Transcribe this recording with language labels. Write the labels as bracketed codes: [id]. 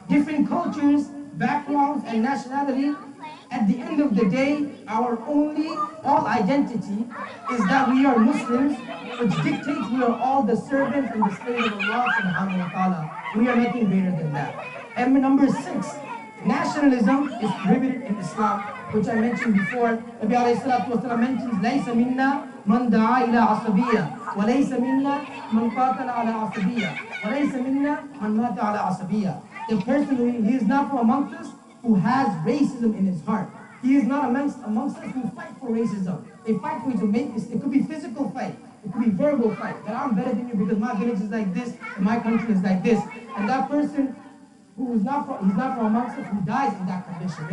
[en] Different cultures, backgrounds, and nationality. At the end of the day, our all identity is that we are Muslims, which dictates we are all the servants and the slaves of Allah subhanahu wa ta'ala. We are nothing greater than that. And number 6, nationalism is prohibited in Islam, which I mentioned before. [ar] Nabi alayhi salatu wasalam mentions, لَيْسَ مِنَّا مَنْ دَعَا إِلَىٰ عَصَبِيَّةٍ وَلَيْسَ مِنَّا مَنْ قَاتَلَ عَلَىٰ عَصَبِيَّةٍ وَلَيْسَ مِنَّا مَنْ مَاتَ عَلَىٰ عَصَبِيَّةٍ. [en] The person he is not from amongst us who has racism in his heart. He is not amongst us who fight for racism. They fight for you to make this. It could be physical fight. It could be verbal fight. That I'm better than you because my village is like this and my country is like this. And that person who is not from amongst us who dies in that condition.